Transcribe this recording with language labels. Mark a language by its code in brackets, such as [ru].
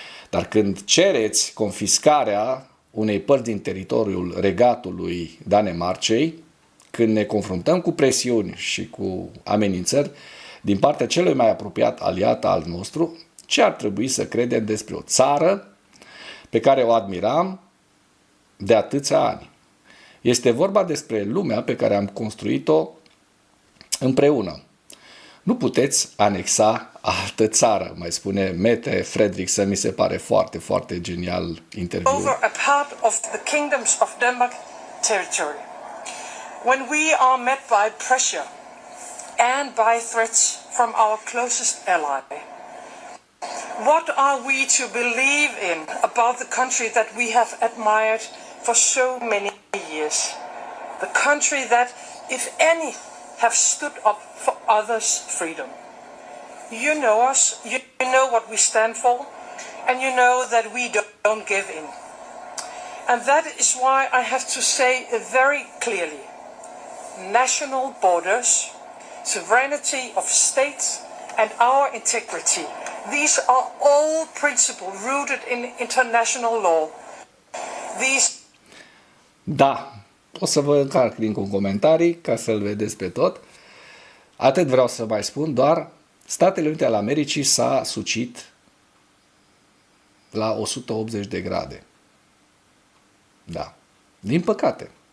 [ro] Dar când cereți confiscarea unei părți din teritoriul regatului Danemarcei, când ne confruntăm cu presiuni și cu amenințări din partea celui mai apropiat aliat al nostru, ce ar trebui să credem despre o țară pe care o admiram de atâția ani? Este vorba despre lumea pe care am construit-o împreună. Nu puteți anexa altă țară, mai spune Mette Frederiksen, mi se pare foarte, foarte genial interviul. [en] Over a part of the kingdoms of Denmark territory. When we are met by pressure and by threats from our closest ally, what are we to believe in about the country that we have admired for so many years? The country that, if any, have stood up for others' freedom. You know us, you know what we stand for, and you know that we don't give in. And that is why I have to say very clearly, national borders, sovereignty of states, and our integrity. These are all principles rooted in international law. [ro] Da, o să vă încarc link în comentarii ca să-l vedeți pe tot. Atât vreau să mai spun, doar Statele Unite ale Americii s-a sucit la 180 de grade. Da. Din păcate.